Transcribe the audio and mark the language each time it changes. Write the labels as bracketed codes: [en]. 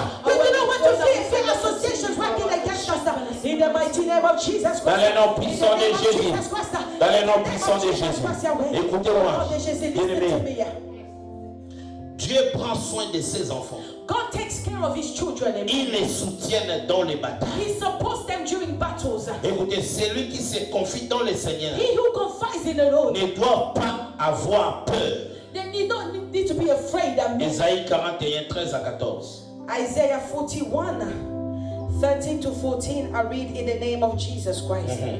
[en] We do not want to fear associations working against us. In the mighty name of Jesus Christ. [fr] Dans le nom puissant de Jésus. Dans le nom puissant de Jésus. Écoutez-moi, bien-aimés. Dieu prend soin de ses enfants. [en] God takes care of his children. [fr] Il les soutient dans les batailles. [en] He supports them during battles. [fr] Écoutez, celui qui se confie dans le Seigneur [en] He who confides in the Lord, [fr] ne doit pas avoir peur. [en] then you don't need to be afraid. [fr] Ésaïe 41, 13 à 14. [en] Isaiah 41, 13 to 14, I read in the name of Jesus Christ.